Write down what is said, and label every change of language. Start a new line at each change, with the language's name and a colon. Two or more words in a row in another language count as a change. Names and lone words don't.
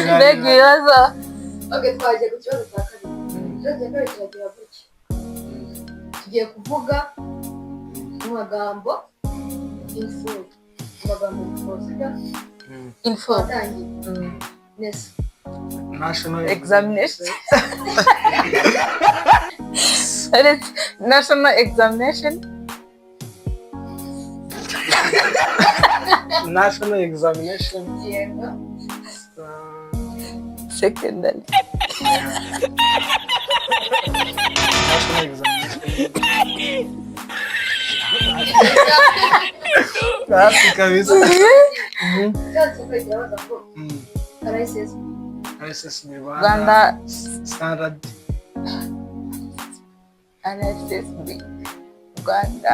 Kinyarwanda: mbega ibibazo okay twagiye ku kibazo cya kabiri ikibazo cya kabiri kiragira gutya tugiye kuvuga amagambo info amagambo y'imfosika info atangiye neza
English: National examination national examination National examination.
Kinyarwanda: yego
English: secondary National examination.
Kinyarwanda: Hafi kabisa. ikibazo cya kabiri kirabaza ngo RSSB RSSB Rwanda Standard. RSSB Rwanda